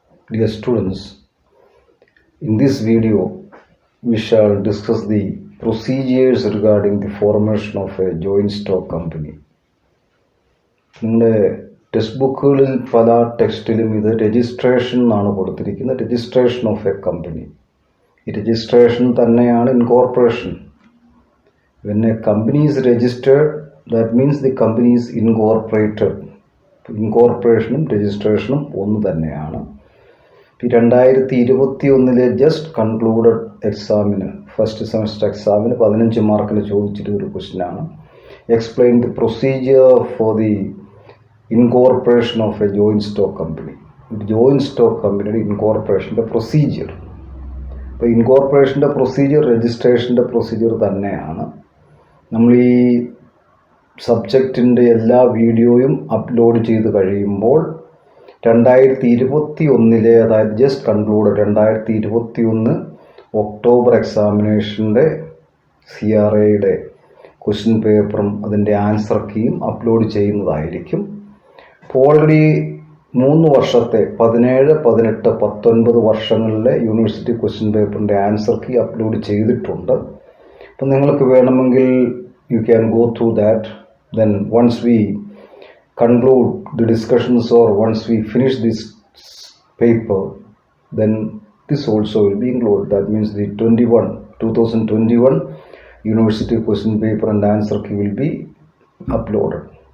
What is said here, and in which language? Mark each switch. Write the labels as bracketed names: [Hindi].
[English] Dear students, in this video we shall discuss the procedures regarding the formation of a joint stock company. [Malayalam] നിങ്ങളുടെ text ബുക്കുകളിൽ പല ടെക്സ്റ്റിലും ഇത് registration എന്നാണ് കൊടുത്തിരിക്കുന്നത്. Registration of A company. ഈ registration തന്നെയാണ് incorporation. [English] When a company is registered, that means the company is incorporated. [Malayalam] ഇൻകോർപ്പറേഷനും രജിസ്ട്രേഷനും ഒന്ന് തന്നെയാണ്. 2021 ജസ്റ്റ് കൺക്ലൂഡഡ് എക്സാമിന് ഫസ്റ്റ് സെമസ്റ്റർ എക്സാമിന് 15 മാർക്കിന് ചോദിച്ചിട്ടൊരു ക്വസ്റ്റ്യനാണ്. [English] Explain the procedure for the incorporation of a joint stock company. [Malayalam] Joint stock കമ്പനിയുടെ ഇൻകോർപ്പറേഷൻ്റെ പ്രൊസീജിയർ. അപ്പോൾ ഇൻകോർപ്പറേഷൻ്റെ പ്രൊസീജിയർ രജിസ്ട്രേഷൻ്റെ പ്രൊസീജിയർ തന്നെയാണ്. നമ്മൾ ഈ സബ്ജക്റ്റിൻ്റെ എല്ലാ വീഡിയോയും അപ്ലോഡ് ചെയ്ത് കഴിയുമ്പോൾ 2021 അതായത് ജസ്റ്റ് കൺക്ലൂഡ് 2021 ഒക്ടോബർ എക്സാമിനേഷൻ്റെ CRAയുടെ ക്വസ്റ്റ്യൻ പേപ്പറും അതിൻ്റെ ആൻസർ കീയും അപ്ലോഡ് ചെയ്യുന്നതായിരിക്കും. അപ്പോൾ ഓൾറെഡി 3 വർഷത്തെ 17, 18, 19 വർഷങ്ങളിലെ യൂണിവേഴ്സിറ്റി ക്വസ്റ്റ്യൻ പേപ്പറിൻ്റെ ആൻസർ കീ അപ്ലോഡ് ചെയ്തിട്ടുണ്ട്. അപ്പം നിങ്ങൾക്ക് വേണമെങ്കിൽ [English] You can go through that. Then once we conclude the discussions or once we finish this paper, then this also will be included. That means the 2021 university question paper and answer key will be uploaded.